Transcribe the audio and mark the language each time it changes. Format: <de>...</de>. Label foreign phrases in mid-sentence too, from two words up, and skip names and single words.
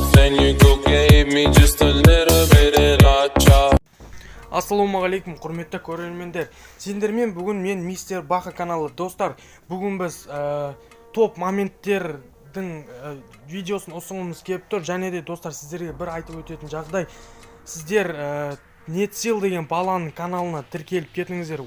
<en>Can you go give me just a little bit of love?</en> <kk>Ассалаумағалейкум, құрметті көрермендер. Сендермен бүгін мен мистер Баха каналы. Достар, бүгін біз топ моменттердің видеосын ұсынғымыз келіп тұр. Және де достар, сіздерге бір айтып өтетін жағдай. Сіздер нетсил деген баланың каналына тіркеліп кетіңіздер.</kk>